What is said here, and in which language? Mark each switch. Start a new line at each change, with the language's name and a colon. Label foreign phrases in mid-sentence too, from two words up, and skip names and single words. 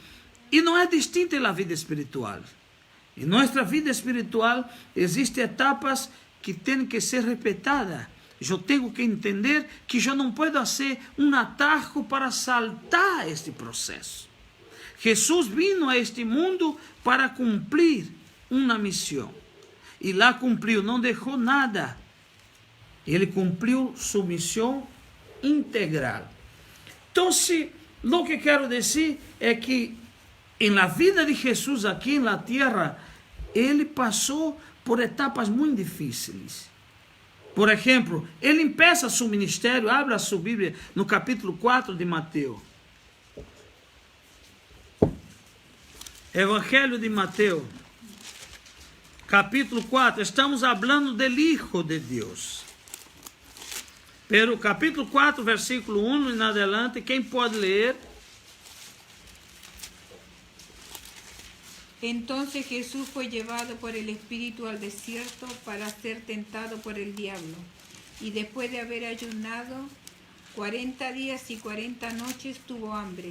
Spanish: Y no es distinto en la vida espiritual. En nuestra vida espiritual existen etapas que tienen que ser respetadas. Yo tengo que entender que yo no puedo hacer un atajo para saltar este proceso. Jesús vino a este mundo para cumplir una misión. Y la cumplió, no dejó nada.
Portuguese: Ele cumpriu sua missão integral. Então, o que quero dizer é que na vida de Jesus aqui na terra, ele passou por etapas muito difíceis. Por exemplo, ele empieza seu ministério, abre a sua Bíblia no capítulo 4 de Mateus. Evangelho de Mateus, capítulo 4, estamos falando do Hijo de Deus.
Spanish: Pero capítulo 4, versículo 1 em adelante,
Portuguese: quem pode ler?
Spanish: Entonces Jesús fue llevado por el Espíritu al desierto para ser tentado por el diablo. Y después de haber ayunado 40 días y 40 noches tuvo hambre.